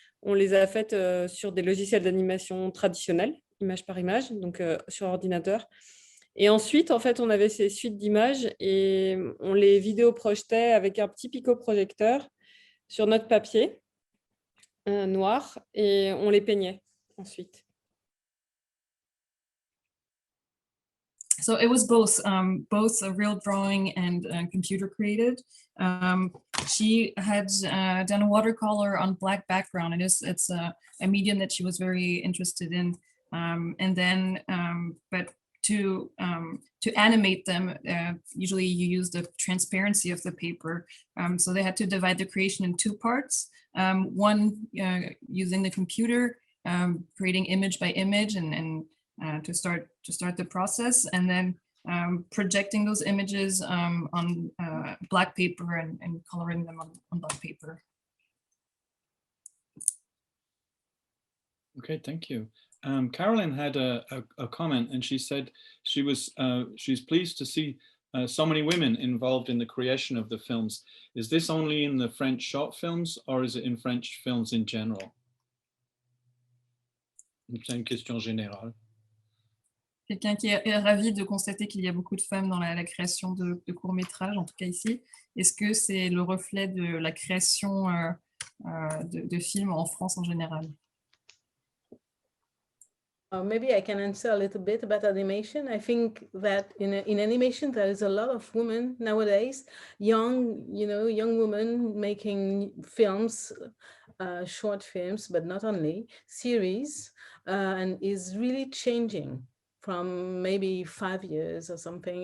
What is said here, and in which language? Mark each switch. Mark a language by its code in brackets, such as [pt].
[fr] On les a faites sur des logiciels d'animation traditionnels, image par image, donc sur ordinateur. Et ensuite, en fait, on avait ces suites d'images et on les vidéoprojetait avec un petit picoprojecteur sur notre papier noir et on les peignait ensuite. [en] So it was both a real drawing and computer created. She had done a watercolor on black background, and it's a medium that she was very interested in. And then, but to animate them, usually you use the transparency of the paper. So they had to divide the creation in two parts. One using the computer, creating image by image, and to start the process, and then projecting those images on black paper and coloring them on black paper. Okay, thank you. Carolyn had a comment, and she said she's pleased to see so many women involved in the creation of the films. Is this only in the French short films, or is it in French films in general? [fr] C'est une question générale. Quelqu'un qui est ravi de constater qu'il y a beaucoup de femmes dans la création de courts-métrages, en tout cas ici. Est-ce que c'est le reflet de la création de films en France en général? [en] Maybe I can answer a little bit about animation. I think that in animation, there is a lot of women nowadays, young women making films, short films, but not only, series, and is really changing from maybe 5 years or something.